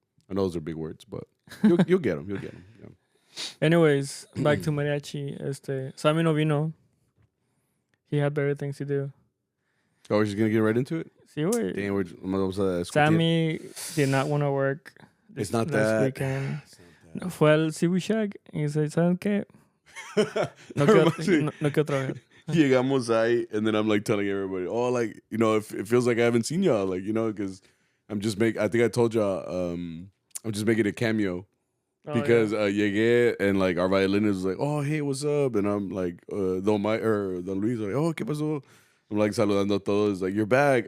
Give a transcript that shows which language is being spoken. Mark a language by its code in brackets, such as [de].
[en] I know those are big words, but you'll get them. Yeah. Anyways, back to Mariachi. Sammy [es] no vino. [en] He had better things to do. Oh, we're just going to get right into it? [es] Sí, güey. [en] Damn, Sammy did not want to work it's not that. weekend. [es] No, fue al Cebu Shack y dice, ¿saben qué? No quiero trabajar. Llegamos ahí, [en] and then I'm like telling everybody, oh, like, it feels like I haven't seen y'all, like, because I'm just I think I told y'all, I'm just making a cameo. Because [es] llegué [en] and like our violinist was like, oh, hey, what's up? And I'm like, Don Luis like, oh, [es] ¿qué pasó? [en] I'm like [es] saludando a todos, [en] like, you're back.